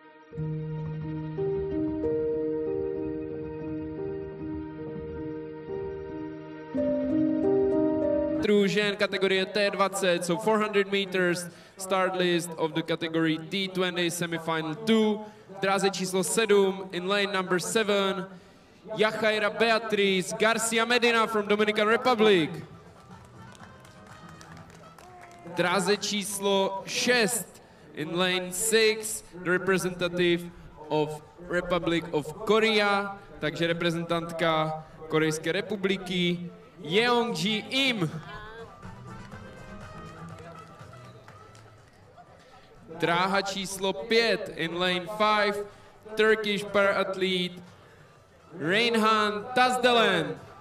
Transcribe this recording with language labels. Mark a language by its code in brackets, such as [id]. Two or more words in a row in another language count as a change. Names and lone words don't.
[cs] Žen kategorie [en] T20, so 400 meters, start list of the category T20 semifinal 2. [cs] Dráze číslo 7, [en] in lane number 7, Yajaira Beatriz Garcia Medina from Dominican Republic. [cs] Dráze číslo 6, [en] in lane 6, the representative of Republic of Korea, [cs] takže reprezentantka Korejské republiky, Yeong-ji Im. Dráha číslo 5, [en] in lane 5, Turkish para-athlete Reyhan Tazdelen.